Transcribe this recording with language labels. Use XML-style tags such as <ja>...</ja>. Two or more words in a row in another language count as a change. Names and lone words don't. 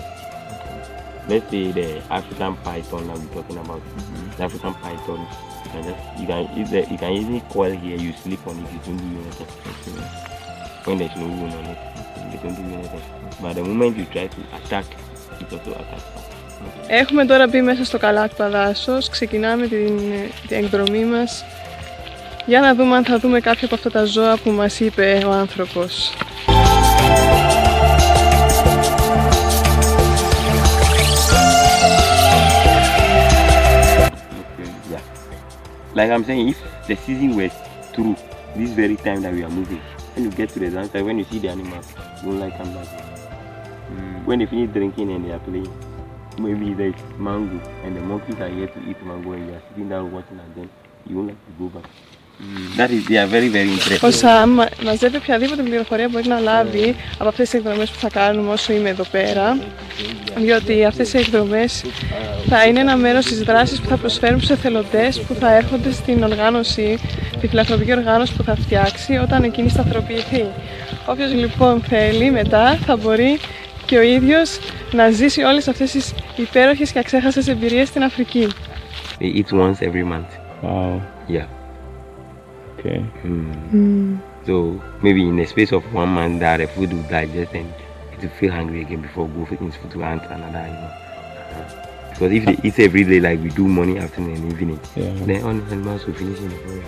<en>Let's say the African python that we're talking about. The African python, you can easily coil here, you sleep on it, it don't do you anything. When there's no wound on it, it don't do you anything. But the moment you try to attack, it also attacks.</en> <el>Έχουμε τώρα μπει μέσα στο Καλάκπα δάσος, ξεκινάμε την εκδρομή μας για να δούμε αν θα δούμε κάποια από αυτά τα ζώα που μας είπε ο άνθρωπος.</el> <en>Like I'm saying, if the season was through, this very time that we are moving, when you get to the downside, when you see the animals, you won't like come back. When they finish drinking and they are playing, maybe there's mango and the monkeys are here to eat mango and you are sitting down watching at them, you won't like to go back. That is, they are very very interesting.</en> <el>Ο Σαμ μαζεύει οποιαδήποτε πληροφορία μπορεί να λάβει από αυτές τις εκδρομές που θα κάνουμε όσο είμαι εδώ πέρα, διότι αυτές οι εκδρομές θα είναι ένα μέρος της δράσης που θα προσφέρουν στους εθελοντές που θα έρχονται στην οργάνωση, τη φιλανθρωπική οργάνωση που θα φτιάξει όταν εκείνη σταθεροποιηθεί. Όποιος λοιπόν θέλει μετά θα μπορεί και ο ίδιος να ζήσει όλες αυτές τις υπέροχες και αξέχαστες εμπειρίες στην Αφρική.</el> <en>They eat once every month. Wow. Yeah. Okay. So maybe in the space of 1 month that the food will digest and it will feel hungry again before go in food to hunt another animal. Because if they eat every day like we do morning, afternoon and evening, then all the animals will finish in the forest.</en>